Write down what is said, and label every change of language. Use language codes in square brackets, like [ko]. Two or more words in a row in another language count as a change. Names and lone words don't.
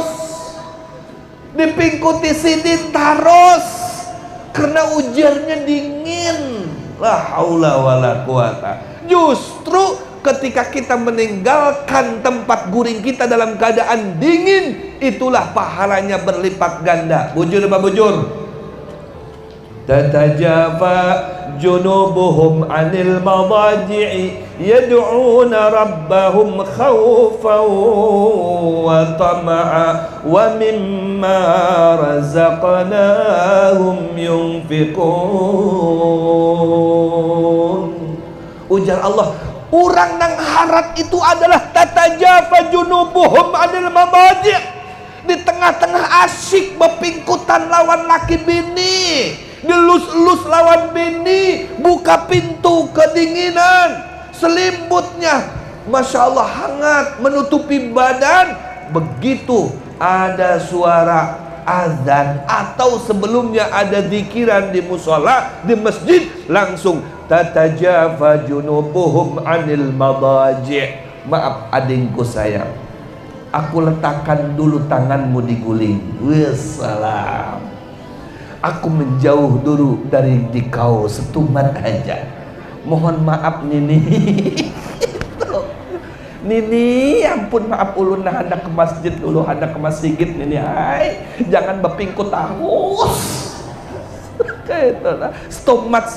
[bjn] Dipingkuti sidin terus, karena ujarnya dingin. [ar] لا حول ولا قوة. [id] Justru ketika kita meninggalkan tempat guring kita dalam keadaan dingin, itulah pahalanya berlipat ganda. [bjn] Bujur apa bujur? [ar] تتجافى جنوبهم عن المضاجع يدعون ربهم خوفا وطمعا ومما رزقناهم ينفقون. [bjn] Ujar Allah, orang nang harat itu adalah [ar] تتجافى جنوبهم عن المضاجع', [bjn] di tengah-tengah asyik bepingkutan lawan laki bini, dilus-lus lawan bini, buka pintu kedinginan, selimutnya [ar] ما شاء الله [bjn] hangat menutupi badan. [id] Begitu ada suara azan atau sebelumnya ada zikiran di musola, di masjid, langsung [ar] تتجافى جنوبهم عن المضاجع'. [id] Maaf adingku sayang, aku letakkan dulu tanganmu di guling. Wassalam. Aku menjauh dulu dari dikau setumat aja. Mohon maaf Nini. [bjn] Nini, ampun maaf ulun nah hendak ke masjid dulu, hendak ke masjid Nini. [id] Hai, jangan bepingkut terus. [bjn] Setumat.